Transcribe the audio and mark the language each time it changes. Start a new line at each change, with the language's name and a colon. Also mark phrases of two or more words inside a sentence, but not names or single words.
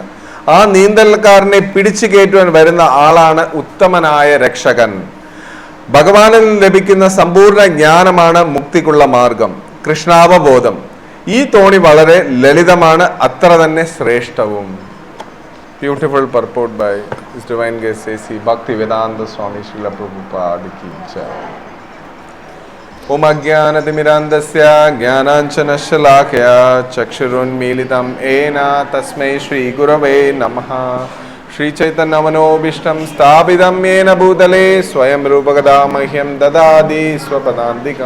Malayalam: ആ നീന്തൽക്കാരനെ പിടിച്ചു കയറ്റുവാൻ വരുന്ന ആളാണ് ഉത്തമനായ രക്ഷകൻ. ഭഗവാനിൽ ലഭിക്കുന്ന സമ്പൂർണ്ണ ജ്ഞാനമാണ് മുക്തിക്കുള്ള മാർഗം, കൃഷ്ണാവബോധം. ഈ തോണി വളരെ ലളിതമാണ്, അത്ര തന്നെ ശ്രേഷ്ഠവും.
English: Beautiful purport by His Divine Grace A.C. Bhaktivedanta Swami Srila Prabhupada
Hindi: की जय.
Sanskrit: ॐ अज्ञानतिमिरान्धस्य ज्ञानाञ्जनशलाकया चक्षुरुन्मीलितं येन तस्मै श्री गुरवे नमः. श्री चैतन्य मनोऽभीष्टं स्थापितं येन भूतले स्वयं रूपः कदा मह्यं ददाति स्वपदान्तिकम्.